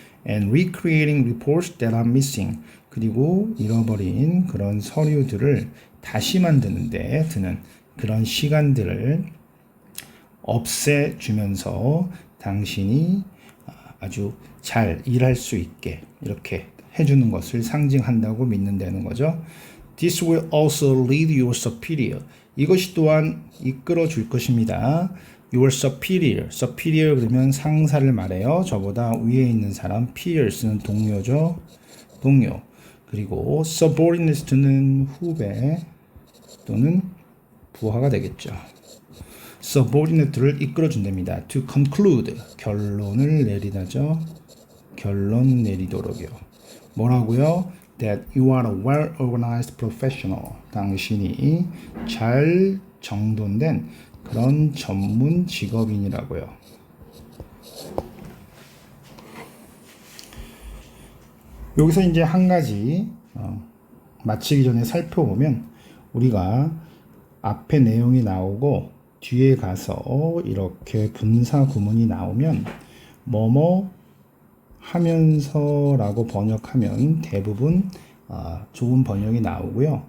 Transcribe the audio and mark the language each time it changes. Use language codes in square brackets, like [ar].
[en] And recreating reports that are missing, [ko] 그리고 잃어버린 그런 서류들을 다시 만드는데 드는 그런 시간들을 없애주면서 당신이 아주 잘 일할 수 있게 이렇게 해주는 것을 상징한다고 믿는다는 거죠. [en] This will also lead your superior. [ko] 이것이 또한 이끌어 줄 것입니다. [en] Your superior. [ko] superior 그러면 상사를 말해요. 저보다 위에 있는 사람. peers는 동료죠. 동료. 그리고 subordinate to는 후배 또는 부하가 되겠죠. subordinate를 이끌어준답니다. [en] to conclude, [ko] 결론을 내리다죠. 결론 내리도록이요. 뭐라고요? [en] That you are a well-organized professional. [ko] 당신이 잘 정돈된 그런 전문 직업인이라고요. 여기서 이제 한 가지 마치기 전에 살펴보면 우리가 앞에 내용이 나오고 뒤에 가서 이렇게 분사 구문이 나오면 뭐뭐 하면서라고 번역하면 대부분 좋은 번역이 나오고요.